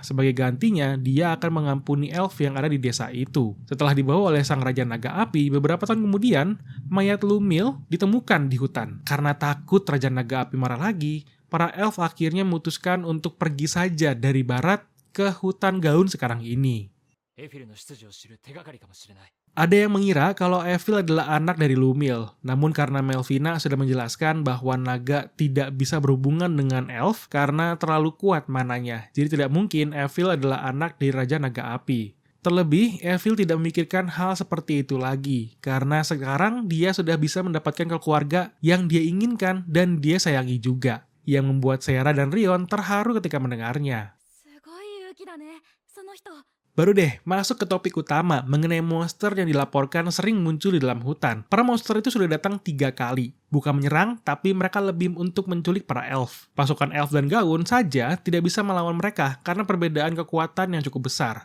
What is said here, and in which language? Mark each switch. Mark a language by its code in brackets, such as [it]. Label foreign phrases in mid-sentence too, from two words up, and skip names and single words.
[id] Sebagai gantinya, dia akan mengampuni elf yang ada di desa itu. Setelah dibawa oleh sang Raja Naga Api, beberapa tahun kemudian, mayat Lumil ditemukan di hutan. Karena takut Raja Naga Api marah lagi, para elf akhirnya memutuskan untuk pergi saja dari barat ke hutan Gaun sekarang ini. [ja] エフィルの出自を知る手がかりかもしれない。 [id] Ada yang mengira kalau Evil adalah anak dari Lumil, namun karena Melvina sudah menjelaskan bahwa naga tidak bisa berhubungan dengan elf karena terlalu kuat mananya, jadi tidak mungkin Evil adalah anak dari Raja Naga Api. Terlebih, Evil tidak memikirkan hal seperti itu lagi, karena sekarang dia sudah bisa mendapatkan keluarga yang dia inginkan dan dia sayangi juga, yang membuat Sera dan Rion terharu ketika mendengarnya. [ja] すごい勇気だね、その人。 [id] Baru deh, masuk ke topik utama mengenai monster yang dilaporkan sering muncul di dalam hutan. Para monster itu sudah datang 3 kali. Bukan menyerang, tapi mereka lebih untuk menculik para elf. Pasukan elf dan gaun saja tidak bisa melawan mereka karena perbedaan kekuatan yang cukup besar.